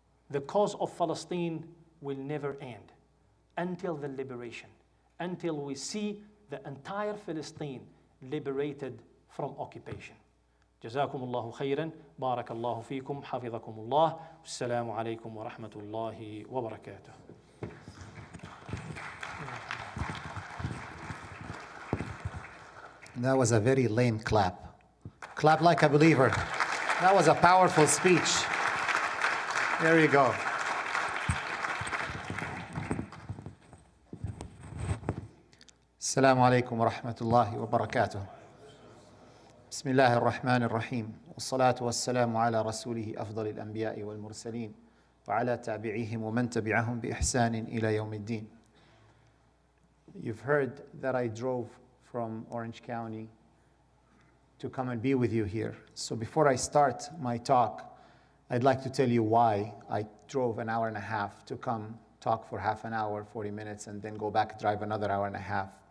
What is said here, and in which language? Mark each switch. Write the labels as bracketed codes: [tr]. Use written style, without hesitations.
[en] The cause of Palestine will never end until the liberation, until we see the entire Palestine liberated from occupation. [ar] جزاكم الله خيرا بارك الله فيكم حفظكم الله والسلام عليكم ورحمة الله وبركاته. [en] That was a very lame clap. Clap like a believer. That was a powerful speech. There you go. [ar] السلام عليكم ورحمة الله وبركاته. بسم الله الرحمن الرحيم والصلاة والسلام على رسوله أفضل الأنبياء والمرسلين وعلى تابعيهم ومن تبعهم بإحسان إلى يوم الدين. [en] You've heard that I drove from Orange County to come and be with you here. So before I start my talk, I'd like to tell you why I drove an hour and a half to come talk for half an hour, 40 minutes, and then go back, drive another hour and a half.